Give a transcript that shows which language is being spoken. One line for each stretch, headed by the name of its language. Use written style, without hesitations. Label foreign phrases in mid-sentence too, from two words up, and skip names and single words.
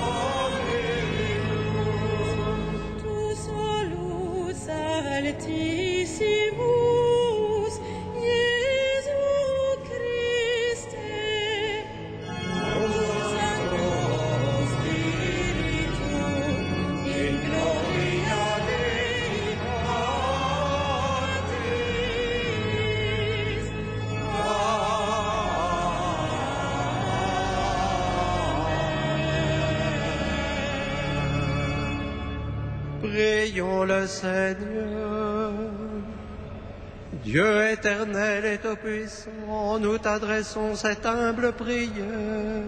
Latin: omnibus, tu solus altissimus, Iesu Christe, Sancto Spiritu, in gloria Dei Patris.
French: Prions le Seigneur. Dieu éternel et tout-puissant, nous t'adressons cette humble prière.